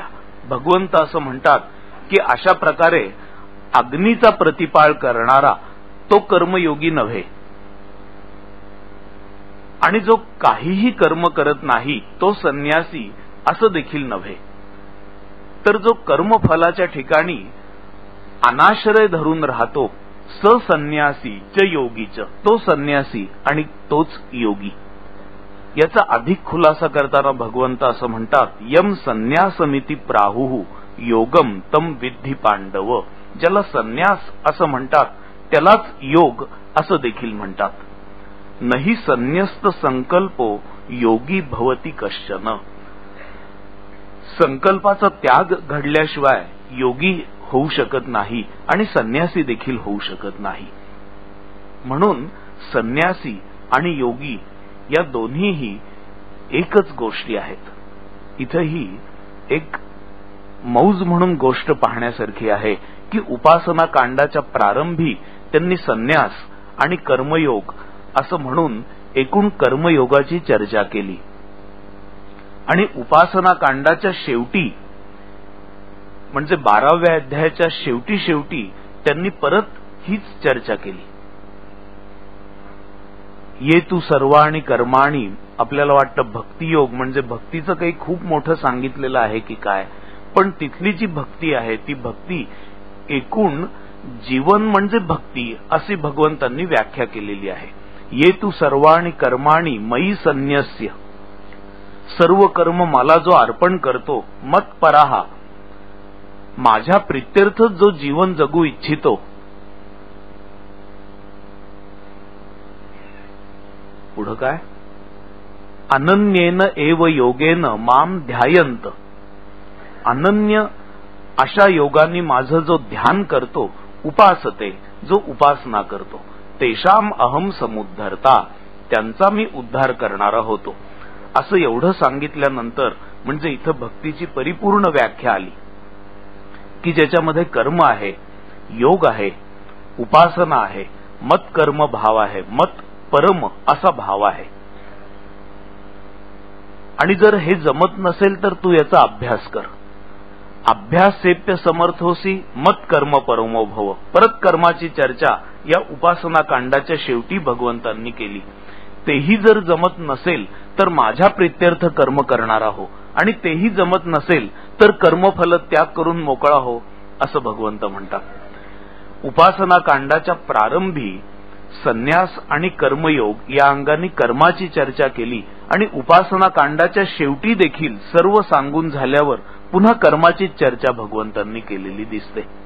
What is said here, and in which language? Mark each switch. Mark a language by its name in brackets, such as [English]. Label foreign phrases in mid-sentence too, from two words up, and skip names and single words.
[Marathi] भगवंत असं म्हणतात की अशा प्रकारे अग्नीचा प्रतिपाळ करणारा तो कर्मयोगी नव्हे आणि जो काहीही कर्म करत नाही तो संन्यासी असं देखील नव्हे. तर जो कर्मफलाच्या ठिकाणी अनाश्रय धरून राहतो, [Sanskrit] स संन्यासी च योगीच, [Marathi] तो संन्यासी आणि तोच योगी. याचा अधिक खुलासा करताना भगवंत असं म्हणतात, [Sanskrit] यम संन्यासमिति प्राहुः योगम तम विद्धी पांडव. [Marathi] ज्याला संन्यास असं म्हणतात त्यालाच योग असं देखील म्हणतात. [Sanskrit] नहि संन्यस्त संकल्पो योगी भवती कश्चन. [Marathi] संकल्पाचा त्याग घडल्याशिवाय योगी होऊ शकत नाही आणि संन्यासी देखील होऊ शकत नाही. म्हणून संन्यासी आणि योगी या दोन्हीही एकच गोष्टी आहेत. इथंही एक मौज म्हणून गोष्ट पाहण्यासारखी आहे की उपासना कांडाच्या प्रारंभी त्यांनी संन्यास आणि कर्मयोग असं म्हणून एकूण कर्मयोगाची चर्चा केली आणि उपासना कांडाच्या शेवटी म्हणजे 12व्या अध्यायाच्या शेवटी त्यांनी परत हीच चर्चा केली. [Sanskrit] ये तू सर्वाणि कर्माणि. [Marathi] आपल्याला वाटतं भक्तियोग म्हणजे भक्तीचं काही खूप मोठं सांगितलेलं आहे की काय, पण तिथली जी भक्ती आहे ती भक्ती एकूण जीवन म्हणजे भक्ती अशी भगवंतांनी व्याख्या केलेली आहे. [Sanskrit] ये तू सर्वाणि कर्माणि मयि संन्यस्य. [Marathi] सर्व कर्म मला जो अर्पण करतो, मत्पराः, माझ्या प्रित्यर्थच जो जीवन जगू इच्छितो, पुढं काय, [Sanskrit] अनन्येन एव योगेन माम ध्यायंत. [Marathi] अनन्य अशा योगाने माझं जो ध्यान करतो, उपासते, जो उपासना करतो, [Sanskrit] तेषाम अहम समुद्धरता, [Marathi] त्यांचा मी उद्धार करणारा होतो. असं एवढं सांगितल्यानंतर म्हणजे इथं भक्तीची परिपूर्ण व्याख्या आली की ज्याच्यामध्ये कर्म आहे, योग आहे, उपासना आहे, मत कर्म भाव आहे, मत परम असा भाव आहे. आणि जर हे जमत नसेल तर तू याचा अभ्यास कर. [Sanskrit] अभ्यासेप्य समर्थोसी मत कर्म परमो भव. [Marathi] परत कर्माची चर्चा या उपासना कांडाच्या शेवटी भगवंतांनी केली. तेही जर जमत नसेल तर माझ्या प्रित्यर्थ कर्म करणारा हो, आणि तेही जमत नसेल तर कर्मफल त्याग करून मोकळा हो, असं भगवंत म्हणतात. उपासना कांडाच्या प्रारंभी संन्यास आणि कर्मयोग या अंगाने कर्माची चर्चा केली आणि उपासना कांडाच्या शेवटी देखील सर्व सांगून झाल्यावर पुन्हा कर्माची चर्चा भगवंतांनी केलेली दिसते.